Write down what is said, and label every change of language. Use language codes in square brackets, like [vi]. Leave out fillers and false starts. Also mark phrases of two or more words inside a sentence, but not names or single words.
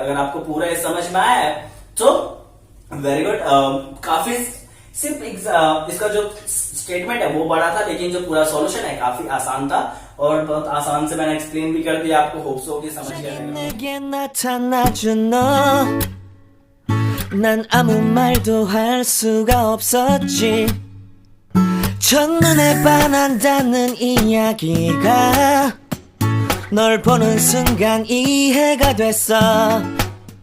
[hi] अगर आपको पूरा ये समझ में आया है तो [en] very good. [hi] काफी सिर्फ इसका जो स्टेटमेंट है वो बड़ा था, लेकिन जो पूरा सॉल्यूशन है काफी आसान था, और बहुत आसान से मैंने एक्सप्लेन भी कर दिया आपको। [en] hope so [hi] कि समझ गए। [ko] 내게 나타나준 너 난 아무 말도 할 수가 없었지. 첫눈에 반한다는 이야기가 널 보는 순간 이해가 됐어.